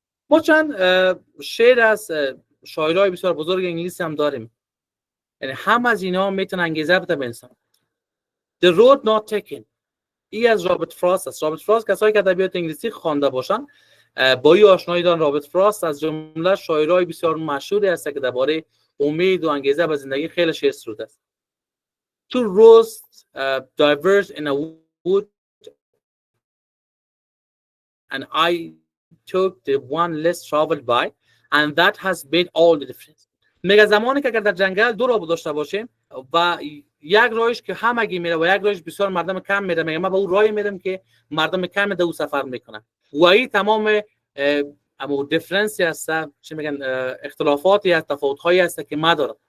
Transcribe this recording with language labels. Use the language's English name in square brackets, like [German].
[Persian] ما چند شعر از شاعرای بسیار بزرگ انگلیسی هم داریم، یعنی هم از اینا میتونه انگیزه بده به انسان. The Road Not Taken، ای از رابرت فراست است. رابرت فراست کسایی که ادبیات انگلیسی خوانده باشن با این آشنایی دارن. رابرت فراست از جمله شاعرای بسیار مشهوری است که درباره امید و انگیزه به زندگی خیلی شعر سروده است. [English] Two roads diverged in a wood and I took the one less traveled by and that has made all the difference. [Persian] میگه زمانی که اگر در جنگل دو راه داشته باشیم و یک راهش که همگی میره و یک راهش بسیار مردم کم میره، میگه من به اون راهی میرم که مردم کم دو سفر میکنن و این تمام امو دیفرنسی هست، چی میگن، اختلافاتی هست، تفاوت‌هایی هست که ما دارم.